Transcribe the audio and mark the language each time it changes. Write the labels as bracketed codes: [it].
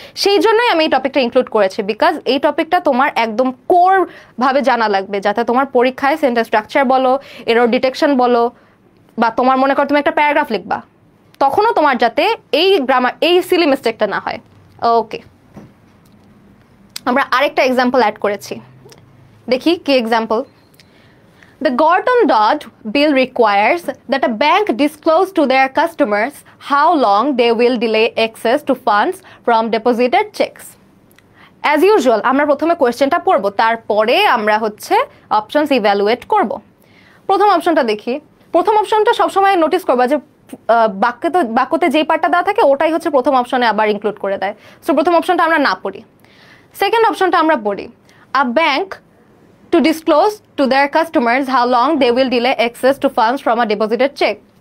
[bn] সেই জন্যই আমি এই টপিকটা ইনক্লুড করেছি, বিকজ এই টপিকটা তোমার একদম কোর ভাবে জানা লাগবে, যাতে তোমার পরীক্ষায় সেন্টেন্স স্ট্রাকচার বলো, এরর ডিটেকশন বলো, বা তোমার মনে করো তুমি একটা প্যারাগ্রাফ লিখবা, তখনও তোমার যাতে এই গ্রামার এই সিলি মিস্টেকটা না হয়। ওকে, আমরা আরেকটা এক্সাম্পল অ্যাড করেছি, দেখি কি example. [en] The Gorton Dodd bill requires that a bank disclose to their customers how long they will delay access to funds from deposited checks. As usual, [bn] আমরা প্রথমে কোয়েশ্চেনটা পড়বো, তারপরে আমরা হচ্ছে অপশনস ইভ্যালুয়েট করব। প্রথম অপশনটা দেখি। প্রথম অপশনটা সবসময় নোটিস করবা যে বাক্যতে যেই পার্টটা দেওয়া থাকে ওটাই হচ্ছে প্রথম অপশনে আবার ইনক্লুড করে দেয়। সো প্রথম অপশনটা আমরা না পড়ি, সেকেন্ড অপশনটা আমরা পড়ি। [en] A bank to disclose to their customers how long they will delay access to funds from a deposited check.